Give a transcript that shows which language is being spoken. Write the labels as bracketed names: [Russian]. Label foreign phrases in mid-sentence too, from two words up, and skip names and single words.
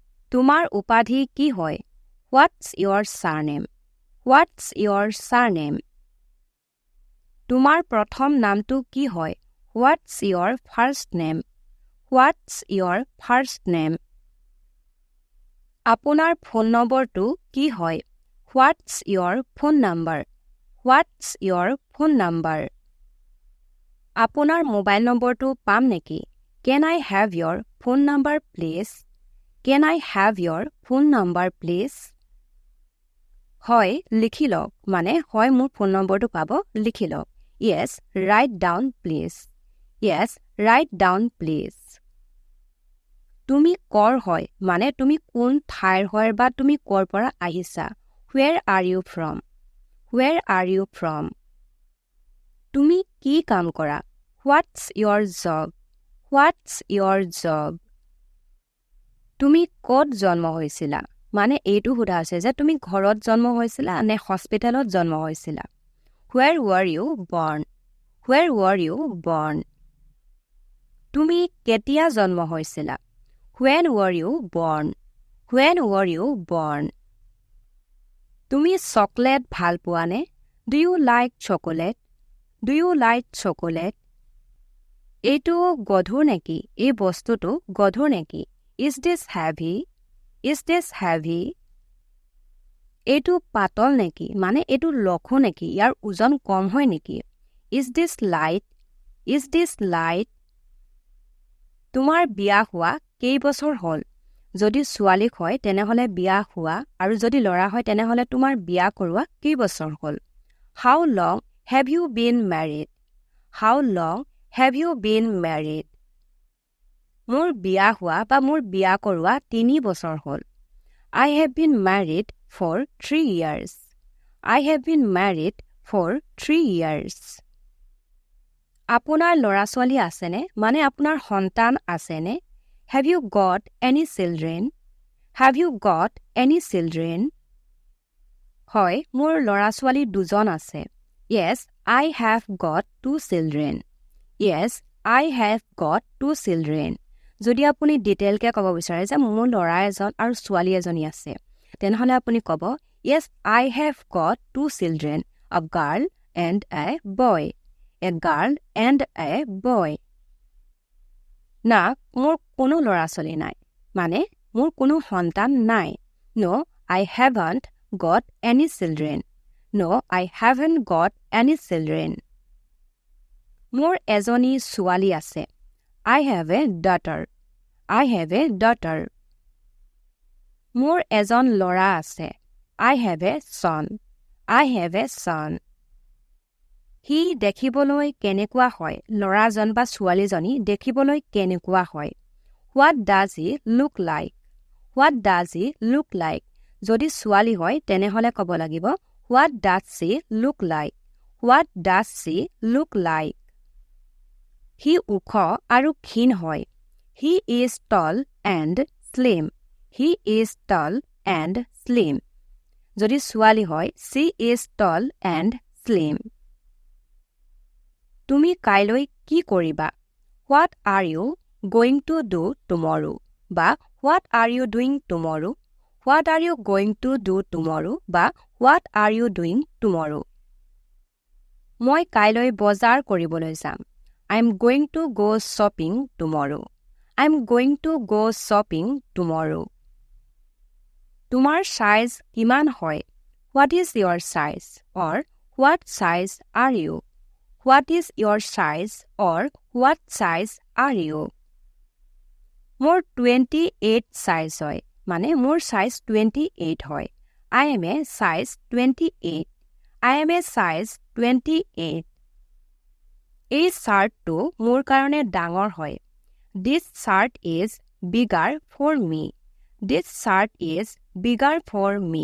[Assamese] তোমাৰ উপাধি কি হয়? [English] What's your surname? What's your surname? [Assamese] তোমাৰ প্ৰথম নামটো কি হয়? [English] What's your first name? What's your first name? [Assamese] আপোনাৰ ফোন নম্বৰটো কি হয়? [English] What's your phone number? What's your phone number? [Assamese] আপোনাৰ মোবাইল নম্বৰটো পাম নেকি? [English] Can I have your phone number please? Can I have your phone number please? [Assamese] হয়, লিখি লওক। মানে হয় মোৰ ফোন নম্বৰটো পাব, লিখি লওক। [English] Yes, write down please. Yes, write down please. [Assamese] তুমি কৰ হয়, মানে তুমি কোন ঠাইৰ হয় বা তুমি কৰ পৰা আহিছা। [English] Where are you from? Where are you from? [Assamese] তুমি কি কাম কৰা? [English] What's your job? What's your job? [Assamese] তুমি ক'ত জন্ম হৈছিলা? মানে এইটো সোধা আছে যে তুমি ঘৰত জন্ম হৈছিলা নে হস্পিটেলত জন্ম হৈছিলা। [English] Where were you born? Where were you born? [Assamese] তুমি কেতিয়া জন্ম হৈছিলা? [English] When were you born? When were you born? [Assamese] তুমি চকলেট ভাল পোৱা নে? [English] Do you like chocolate? Do you like chocolate? [Assamese] এইটো গধুৰ নেকি? এই বস্তুটো গধুৰ নেকি? [English] Is this heavy? Is this heavy? [Assamese] এইটো পাতল নেকি? মানে এইটো লঘু নেকি? ইয়াৰ ওজন কম হয় নেকি? [English] Is this light? Is this light? [Assamese] তোমাৰ বিয়া হোৱা কেই বছৰ হ'ল? যদি ছোৱালী হয় তেনেহলে বিয়া হোৱা আৰু যদি ল'ৰা হয় তেনেহলে তোমাৰ বিয়া কৰোৱা কেই বছৰ হ'ল? [English] How long have you been married? How long have you been married? [Assamese] মোৰ বিয়া হোৱা বা মোৰ বিয়া কৰোৱা 3 বছৰ হ'ল। [English] I have been married for 3 years. I have been married for 3 years. [Assamese] আপোনাৰ ল'ৰা-ছোৱালী আছেনে? মানে আপোনাৰ সন্তান আছেনে? [English] Have you got any children? Have you got any children? [Assamese] হয়, মোৰ ল'ৰা-ছোৱালী 2জন আছে। [English] Yes, I have got 2 children. Yes, I have got 2 children. [Assamese] যদি আপুনি ডিটেইলকে ক'ব বিচাৰে যে মোৰ ল'ৰা এজন আৰু ছোৱালী এজনী আছে, তেনেহলে আপুনি ক'ব [English] Yes, I have got 2 children, a girl and a boy. A girl and a boy. [Assamese] না, মোৰ কোনো ল'ৰা-ছোৱালী নাই। মানে মোৰ কোনো সন্তান নাই। [English] No, I haven't got any children. No, I haven't got any children. [Assamese] মোৰ এজনী ছোৱালী আছে। [English] I have a daughter. I have a daughter. [Assamese] মোৰ এজন ল'ৰা আছে। [English] I have a son. I have a son. [Assamese] সি দেখিবলৈ কেনেকুৱা হয়? ল'ৰাজন বা ছোৱালীজনী দেখিবলৈ কেনেকুৱা হয়? [English] What does he look like? What does he look like? [Assamese] যদি ছোৱালী হয় তেনেহলে ক'ব লাগিব [English] What does she look like? What does she look like? [Assamese] সি ওখ আৰু ক্ষীণ হয়। [English] He is tall and slim. He is tall and slim. [Assamese] যদি ছোৱালী হয় [English] She is tall and slim. [Assamese] তুমি কাইলৈ কি কৰিবা? [English] What are you going to do tomorrow? বা What are you doing tomorrow? What are you going to do tomorrow? বা What are you doing tomorrow? [Assamese] মই কাইলৈ বজাৰ কৰিবলৈ যাম। [English] I'm going to go shopping tomorrow. I'm going to go shopping tomorrow. [Assamese] তোমাৰ সাইজ কিমান হয়? [English] What is your size? Or what size are you? What is your size? Or what size are you? [Assamese] মোৰ 28 size হয়। মানে মোৰ size 28 হয়। [English] I am a size 28. I am a size 28. [Assamese] এই শাৰ্টটো মোৰ কাৰণে ডাঙৰ হয়। [English] This shirt is bigger for me. This shirt is bigger for me.